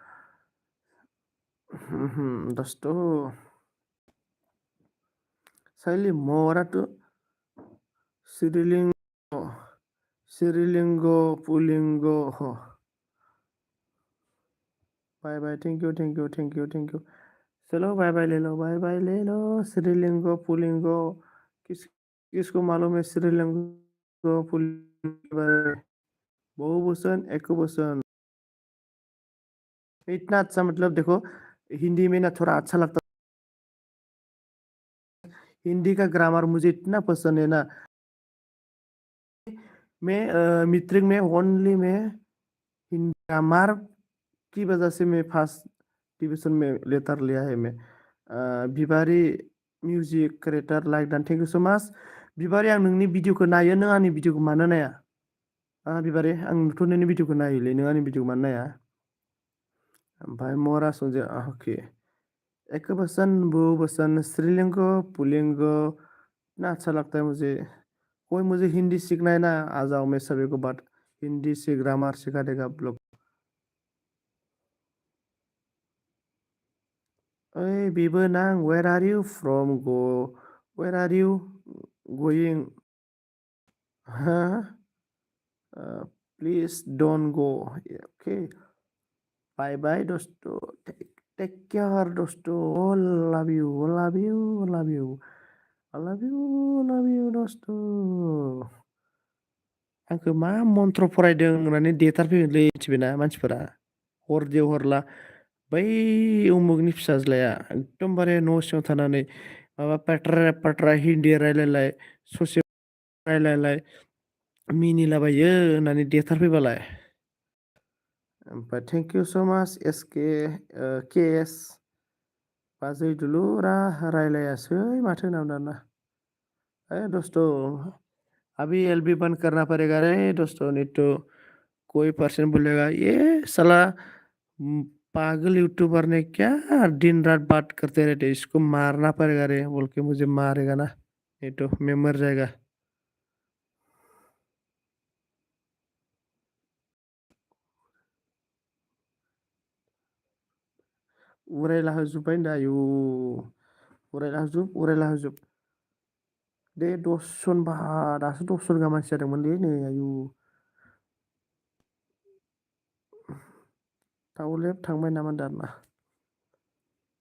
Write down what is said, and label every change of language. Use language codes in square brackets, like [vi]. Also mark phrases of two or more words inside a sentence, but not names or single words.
[brx] दस्त साइलि मराथ' [hi] स्त्रीलिंग पुल्लिंग। [en] Bye bye, thank you thank you thank you thank you. [hi] चलो [en] bye bye [hi] ले लो, [en] bye bye [hi] ले लो। स्त्रीलिंग पुल्लिंग किसको मालूम है? स्त्रीलिंग पुल्लिंग के बारे में? बहुवचन एकवचन इतना अच्छा, मतलब देखो हिंदी में ना थोड़ा अच्छा लगता है। हिंदी का ग्रामर मुझे इतना पसंद है ना। मैं मीट्रिक में ओनली मैं हिंदी ग्रामर की वजह से मैं [en] first division [hi] में लेटर लिया है मैं। [brx] बिबारी [en] music creator like [brx] डान, [en] Thank you so much. [brx] बिबारी आं नोंनि भिडिअखौ नायो, नों आंनि भिडिअखौ मानो नाया? बिबारी आं नुथ' नोंनि भिडिअखौ नायोलै, नों आंनि भिडिअखौ मानो नाया? ओमफ्राय मरा [hi] संजय अके, एक वचन बहुवचन स्त्रीलिंग पुल्लिंग ना अच्छा लगता है मुझे। कोई मुझे हिंदी सीखना है ना, आ जाओ, मैं सभी को बात हिंदी से ग्रामर सिखा देगा आप लोग। [brx] ओए बेबो नां, [en] Where are you from go, where are you going? हाँ, please don't go, okay, bye bye दोस्तों, take care दोस्तों, Love you love you love you love you love you दोस्तों। [brx] आंखौ मा मन्त्र फरायदों होननानै देथारफैगोनलै मिथिबायना मानसिफोरा, हरदे हरला बै उमुगनि फिसाज्लाया एकदमबारे न' सिङाव थानानै माबा पाट्रा पाट्रा हिन्दी रायलायलाय, ससे रायलायलाय, मिनिलाबायो होननानै देथारफैबालाय। ओमफ्राय [en] thank you so much [brx] एस के एस बाजै दुलुरा रायलायासै माथो होनाम दाना। [hi] दोस्तों अभी एलबी बंद करना पड़ेगा रे दोस्तों, नहीं तो कोई पर्सन बोलेगा ये साला पागल यूट्यूबर ने क्या दिन रात बात करते रहते, इसको मारना पड़ेगा रे बोल के मुझे मारेगा ना, नहीं तो मैं मर जाएगा। [brx] उरायला होजोब्बाय होनदों, आयु उरायला होजोब दे, 10 जन बा, दासो 10 जन गाहाम मानसि जादोंमोनलै नै, आयु दाउलेब थांबाय नामा दाना?